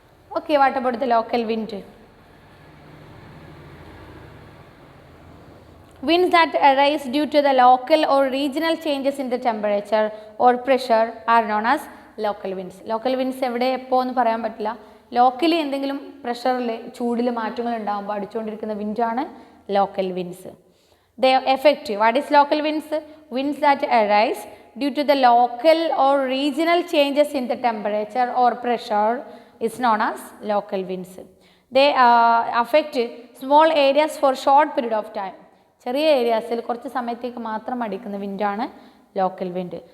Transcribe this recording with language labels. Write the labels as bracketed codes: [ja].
[en] Okay, what about the local wind? Winds that arise due to the local or regional changes in the temperature or pressure are known as local winds. [ml] Local winds എവിടെ എപ്പോൾ എന്ന് പറയാൻ പറ്റില്ല. Locally എന്തെങ്കിലും പ്രഷറിൽ ചൂടിൽ മാറ്റങ്ങൾ ഉണ്ടാകുമ്പോൾ അടിച്ചുകൊണ്ടിരിക്കുന്ന വിൻഡാണ് local winds. [en] They affect. What is local winds? Winds that arise due to the local or regional changes in the temperature or pressure is known as local winds. They affect small areas for short period of time. [ml] ചെറിയ ഏരിയാസിൽ കുറച്ച് സമയത്തേക്ക് മാത്രം അടിക്കുന്ന വിൻഡാണ് local wind.